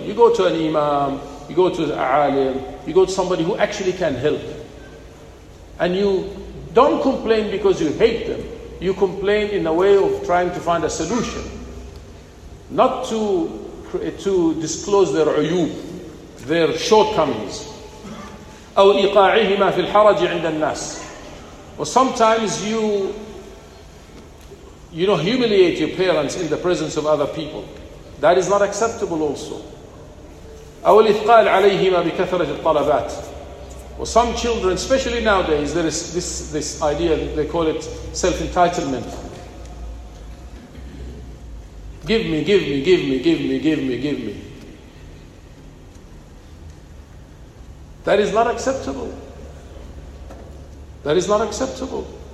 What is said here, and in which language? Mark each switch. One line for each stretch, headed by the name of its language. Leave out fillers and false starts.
English: You go to an imam, you go to an alim, you go to somebody who actually can help. And you don't complain because you hate them. You complain in a way of trying to find a solution. Not to disclose their uyub, their shortcomings.
Arabic: أو إيقاعهما في الحرج عند الناس.
English: Or sometimes you humiliate your parents in the presence of other people. That is not acceptable also.
Arabic: أو الإثقال عليهما بكثرة الطلبات.
English: Well, some children, especially nowadays, there is this idea, they call it self-entitlement. Give me, give me, give me, give me, give me, give me. That is not acceptable. That is not acceptable.